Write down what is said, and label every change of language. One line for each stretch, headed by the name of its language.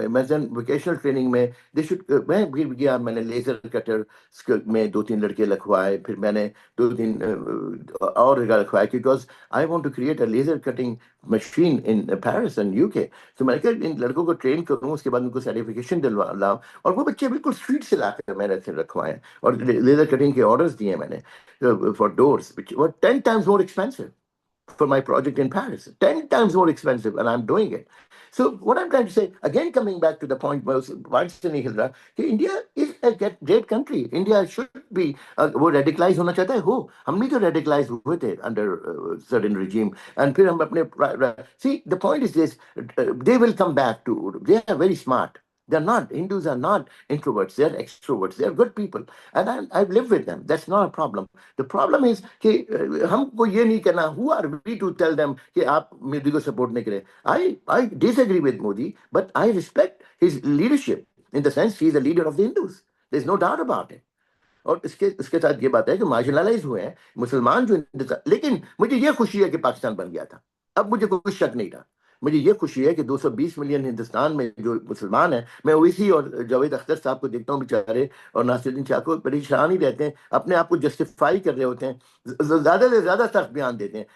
Hindi: मैं vocational training में दे should, मैं भी गया, मैंने लेजर कटर में 2-3 लड़के रखवाए, फिर मैंने 2-3 और रखवाए,
English: Because I want to create a laser cutting machine in Paris and UK.
Hindi: तो मैंने कहा इन लड़कों को ट्रेन करूँ, उसके बाद उनको सर्टिफिकेशन दिलवा लाऊं, और वो बच्चे बिल्कुल स्ट्रीट से लाकर मैंने ऐसे रखवाए हैं, और लेजर कटिंग के ऑर्डर्स दिए मैंने for doors,
English: which were 10 times more expensive for my project in Paris, 10 times more expensive, and I'm doing it. So what I'm trying to say, again coming back to the point once
Hindi: नहीं हिल रहा, कि
English: India is a great country. India should be
Hindi: वो
English: radicalize
Hindi: होना चाहता है, हो हम भी तो
English: radicalize
Hindi: हुए थे
English: under certain regime, and
Hindi: फिर हम अपने
English: see the point is this, they will come back to, they are very smart. They're not, Hindus are not introverts, they're extroverts, they're good people, and I've lived with them, that's not a problem. The problem is
Hindi: कि हमको ये नहीं करना,
English: who are we to tell them
Hindi: कि आप मोदी को support नहीं करें.
English: I disagree with Modi, but I respect his leadership in the sense he is the leader of the Hindus. There's no doubt about it.
Hindi: और इसके साथ ये बात है कि मार्जिनलाइज हुए हैं मुसलमान जो, लेकिन मुझे ये खुशी है कि पाकिस्तान बन गया था. अब मुझे कोई शक नहीं था. मुझे ये खुशी है कि 220 मिलियन हिंदुस्तान में जो मुसलमान हैं, मैं ओवैसी और जावेद अख्तर साहब को देखता हूँ बेचारे, और नासिरुद्दीन शाह को, परेशान ही रहते हैं, अपने आप को जस्टिफाई कर रहे होते हैं, ज्यादा से ज्यादा सख्त बयान देते हैं.